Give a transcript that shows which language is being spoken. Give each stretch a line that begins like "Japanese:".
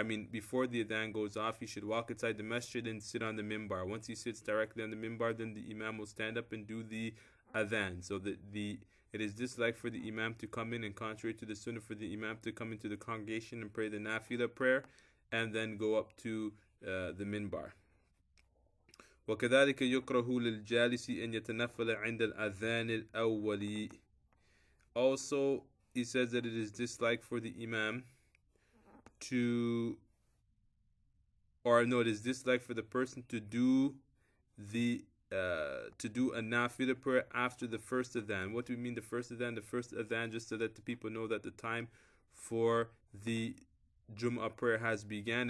English: Before the adhan goes off, he should walk inside the masjid and sit on the mimbar. Once he sits directly on the mimbar, then the imam will stand up and do the adhan. So it is disliked for the imam to come in, and contrary to the sunnah for the imam to come into the congregation and pray the nafila prayer and then go up to the minbar.
Arabic: وكذلك يكره للجالس أن يتنفل عند الأذان الأول.
English: Also, he says that it is disliked for the imam it is disliked for the person to do a nafila prayer after the first adhan. What do we mean the first adhan? The first adhan, just to let the people know that the time for the Jum'ah prayer has began.